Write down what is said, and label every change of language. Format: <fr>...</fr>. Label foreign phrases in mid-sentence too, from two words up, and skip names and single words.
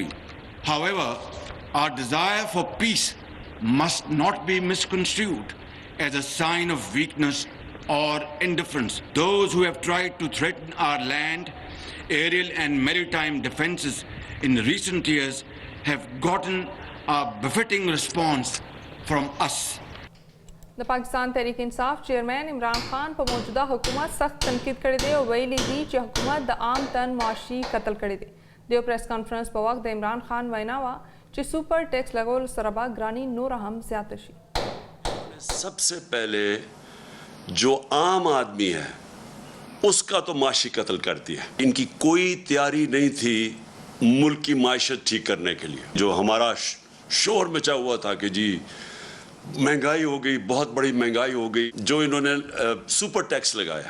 <en>However, our desire for peace must not be misconstrued as a sign of weakness or indifference. Those who have tried to threaten our land, aerial and maritime defenses in recent years have gotten a befitting response from us.</en> <ps>د پاکستان تحریک انصاف چیئرمین عمران خان په موجوده حکومت سخت تنقید کړی دی او ویلي دي چې حکومت د عام تن معاشي قتل کړی دی. د یو پریس کانفرنس په وخت د عمران خان وینا وه چې سپر ټیکس لګولو سره به ګراني نوره هم زیاته شي.</ps> <ur>سب سے پہلے جو عام آدمی ہے اس کا تو معاشی قتل کر دیا. ان کی کوئی تیاری نہیں تھی ملک کی معیشت ٹھیک کرنے کے لیے. جو ہمارا شور مچا ہوا تھا کہ جی مہنگائی ہو گئی, بہت بڑی مہنگائی ہو گئی, جو انہوں نے سپر ٹیکس لگایا.</ur>